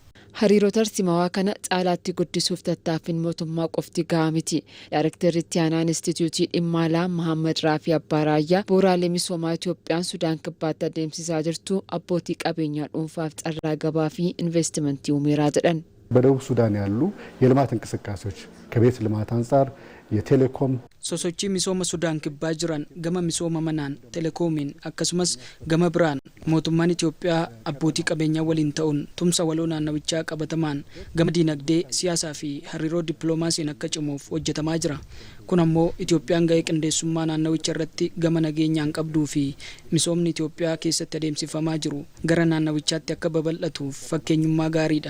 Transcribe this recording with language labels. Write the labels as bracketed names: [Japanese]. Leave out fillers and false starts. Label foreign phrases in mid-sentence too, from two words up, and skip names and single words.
[Oromo] Hariiroo tarsiimawaa kana caalaatti guddisuuf tattaaffiin mootummaa qofti gahaa miti. Daarektarri itti aanaa Instituutii dhimma alaa Mahammad Raafii Abbaaraayyaa bu'uuraalee misoomaa Itoophiyaan Sudaan kibbaatti adeemsisaa jirtu abbootii qabeenyaa dhuunfaaf carraa gabaa fi investimentii uumeeraa jedhan. [Amharic] በደቡብ ሱዳን ያሉ የልማት እንቅስቃሴዎች ከቤት ልማት አንፃር የቴሌኮም [Oromo] sosochii misooma Sudaan kibbaa jiran gama misooma manaan telekoomiin akkasumas gama biraan mootummaan Itoophiyaa abbootii qabeenyaa waliin ta'uun tumsa waloo naannawichaa qabatamaan gama dinagdee siyaasaa fi hariiroo dippiloomaasiin akka cimuuf hojjetamaa jira. Kun ammoo Itoophiyaan ga'ee qindeessummaa naannawicha irratti gama nageenyaan qabduu fi misoomni Itoophiyaa keessatti adeemsifamaa jiru gara naannawichaatti akka babal'atuuf fakkeenyummaa gaariidha.